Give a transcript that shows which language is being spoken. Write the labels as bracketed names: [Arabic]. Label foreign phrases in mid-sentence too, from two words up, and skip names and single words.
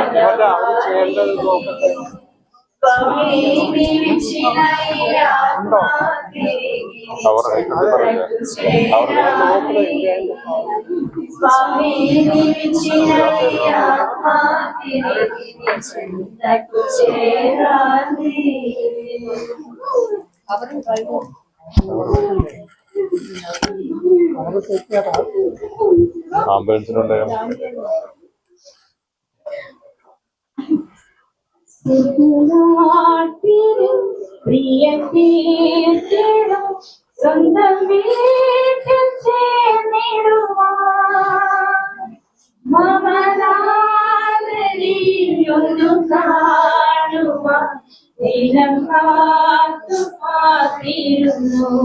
[Telugu] స్వామి నీవిచ్చిన ఈ ఆత్మ స్వామి నీవిచ్చిన ఈ ఆత్మ చెంతకు చేరాలి [Malayalam] ആംബുലൻസിന് ഉണ്ടായോ സ്വന്തം വീട്ടിൽ മമനാദരിയൊന്നു കാണുവാൻ ദിനം കാത്തു കാത്തിരുന്നു